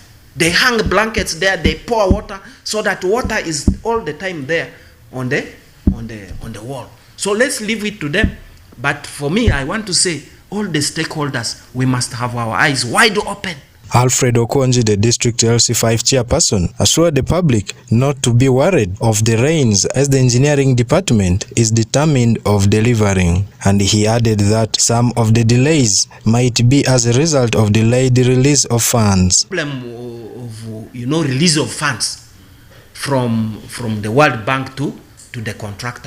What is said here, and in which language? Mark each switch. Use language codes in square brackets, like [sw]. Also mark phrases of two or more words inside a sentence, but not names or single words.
[en] They hang blankets there, they pour water so that water is all the time there on the wall. So let's leave it to them. But for me, I want to say all the stakeholders, we must have our eyes wide open. Alfred Okonji, the district LC5 chairperson, assured the public not to be worried of the rains as the engineering department is determined of delivering. And he added that some of the delays might be as a result of delayed release of funds. Problem of release of funds from the World Bank to the contractor.